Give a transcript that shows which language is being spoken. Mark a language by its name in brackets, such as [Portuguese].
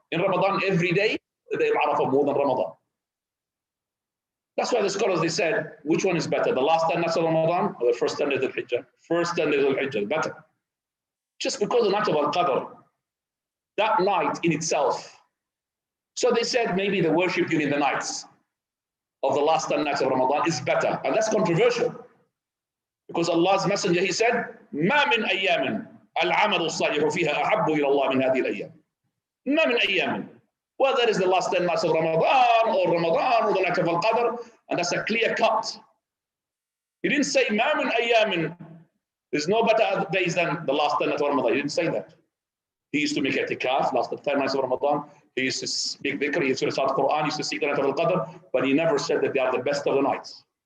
[English] In Ramadan, every day, the day of Arafah more than Ramadan. That's why the scholars, they said, which one is better, the last 10 nights of Ramadan or the first 10 days of Hijjah? First 10 days of Hijjah, better. Just because the night of Al-Qadr, that night in itself. So they said maybe the worship during the nights of the last 10 nights of Ramadan is better. And that's controversial. Because Allah's Messenger, he said, [Arabic] مَا مِنْ أَيَّامٍ الْعَمَلُ الصَّالِحُ فِيهَا أَحَبُّ إِلَى اللَّهِ مِنْ هَذِهِ الْأَيَّامِ. مَا مِنْ أَيَّامٍ. [English] Whether it is the last 10 nights of Ramadan or the night of Al-Qadr, and that's a clear cut. He didn't say, [Arabic] مَا مِنْ أَيَّامٍ. [English] There's no better days than the last 10 nights of Ramadan. He didn't say that. He used to make i'tikaf, last 10 nights of Ramadan. He used to speak dhikr, he used to recite Quran, he used to seek the night of Al-Qadr, but he never said that they are the best of the nights.